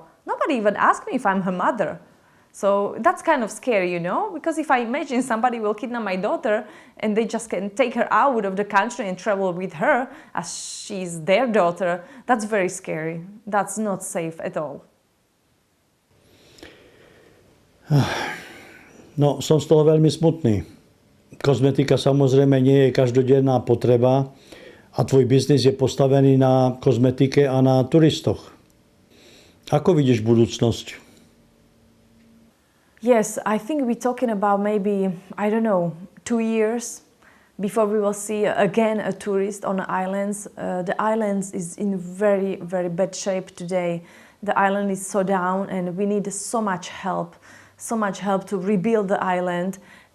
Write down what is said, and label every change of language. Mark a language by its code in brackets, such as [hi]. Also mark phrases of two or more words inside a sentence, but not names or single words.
[en] Nobody even ask me if I'm her mother. So that's kind of scary, you know, because if I imagine somebody will kidnap my daughter and they just can take her out of the country and travel with her as she's their daughter, that's very scary. That's not safe at all. [sk] No, som z toho veľmi smutný. Kozmetika samozrejme nie je každodenná potreba a tvoj biznis je postavený na kozmetike a na turistoch. Ako vidíš budúcnosť? [en] Yes, I think we're talking about maybe, I don't know, 2 years before we will see again a tourist on the islands. The islands is in very, very bad shape today. The island is so down and we need so much help to rebuild the island.